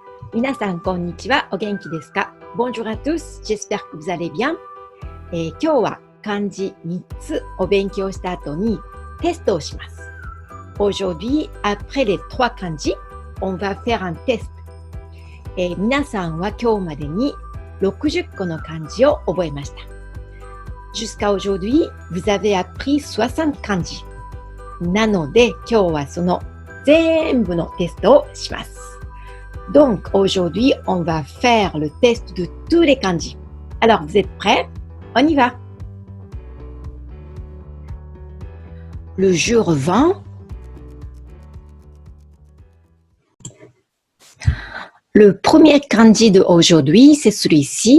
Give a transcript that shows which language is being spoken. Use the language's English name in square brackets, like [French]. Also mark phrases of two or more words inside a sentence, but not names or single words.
[Japanese] 皆さん、こんにちは。お元気ですか？ [French] Bonjour à tous. J'espère que vous allez bien. [Japanese] 今日は漢字3つお勉強した後にテストをします。 [French] Aujourd'hui, après les 3 kanji, on va faire un test. [Japanese] 皆さんは今日までに60個の漢字を覚えました。 [French] Jusqu'à aujourd'hui, vous avez appris 60 kanji. [Japanese] なので、今日はその全部のテストをします。 [French] Donc, aujourd'hui, on va faire le test de tous les kanji. Alors, vous êtes prêts? On y va! Le jour 20. Le premier kanji d'aujourd'hui, c'est celui-ci.